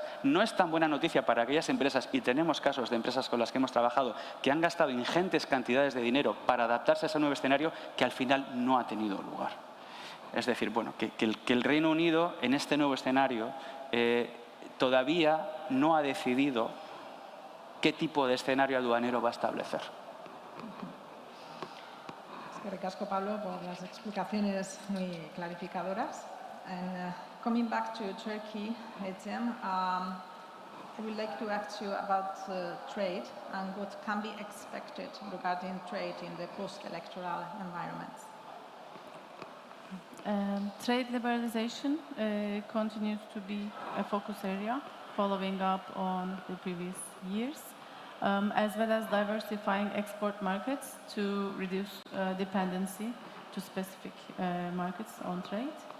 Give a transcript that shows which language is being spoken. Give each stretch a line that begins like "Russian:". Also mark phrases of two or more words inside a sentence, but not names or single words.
Spanish: No es tan buena noticia para aquellas empresas, y tenemos casos de empresas con las que hemos trabajado, que han gastado ingentes cantidades de dinero para adaptarse a ese nuevo escenario que al final no ha tenido lugar. Es decir, bueno, que el Reino Unido en este nuevo escenario todavía no ha decidido qué tipo de escenario aduanero va a establecer.
Basque: Eskerrik asko,
Spanish: Pablo, por las explicaciones muy clarificadoras.
English: And coming back to Turkey, Etienne, I would like to ask you about trade and what can be expected regarding trade in the post-electoral environment. Trade liberalization continues to be a focus area, following up on the previous years, as well as diversifying export markets to reduce dependency to specific markets on trade.